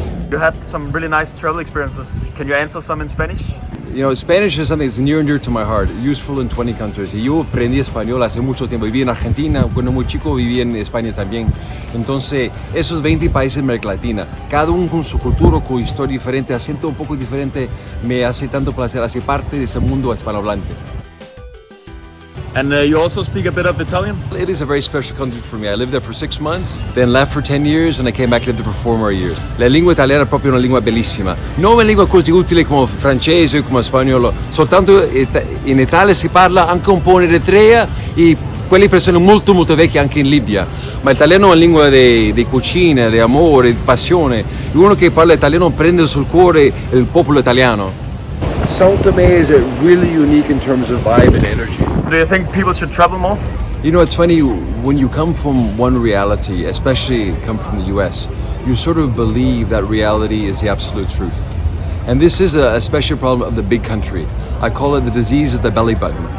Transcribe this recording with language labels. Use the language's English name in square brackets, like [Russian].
[English] You had some really nice travel experiences. Can you answer some in Spanish? You know, Spanish is something that's near and dear to my heart, useful in 20 countries. [Spanish] Y yo aprendí español hace mucho tiempo. Viví en Argentina, cuando muy chico viví en España también. Entonces, esos 20 países de América Latina, cada uno con su cultura, con historia diferente, acento un poco diferente, me hace tanto placer, hace parte de ese mundo hispanohablante. [English] And you also speak a bit of Italian? It is a very special country for me. I lived there for 6 months, then left for 10 years, and I came back and lived there for 4 more years. [Italian] La lingua italiana è proprio una lingua bellissima. Non una lingua così utile come francese o come spagnolo. Soltanto in Italia si parla, anche un po' in Eritrea, e quelle persone molto vecchie anche in Libia. Ma l'italiano è una lingua di cucina, di amore, di passione. E uno che parla italiano prende sul cuore il popolo italiano. [English] Sao Tome is really unique in terms of vibe and energy. Do you think people should travel more? You know, it's funny, when you come from one reality, especially come from the US, you sort of believe that reality is the absolute truth. And this is a special problem of the big country. I call it the disease of the belly button.